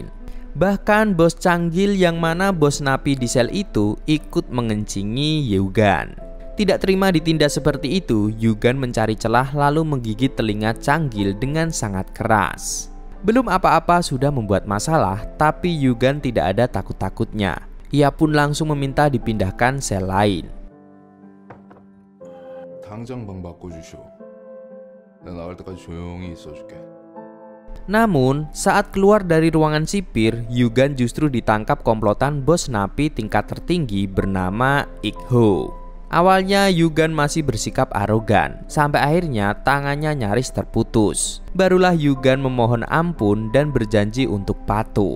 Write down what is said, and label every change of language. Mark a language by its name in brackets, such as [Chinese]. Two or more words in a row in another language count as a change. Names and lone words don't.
[Indonesian] Bahkan bos Canggil yang mana bos napi di sel itu ikut mengencingi Yugan. Tidak terima ditindas seperti itu, Yugan mencari celah lalu menggigit telinga Canggil dengan sangat keras. Belum apa-apa sudah membuat masalah, tapi Yugan tidak ada takut-takutnya. Ia pun langsung meminta dipindahkan sel lain. [Korean] 당장 방 바꿔주시오. 나 나갈 때까지 조용히 있어줄게. [Indonesian] Namun, saat keluar dari ruangan sipir, Yugan justru ditangkap komplotan bos napi tingkat tertinggi bernama Ik-ho. Awalnya Yugan masih bersikap arogan, sampai akhirnya tangannya nyaris terputus. Barulah Yugan memohon ampun dan berjanji untuk patuh.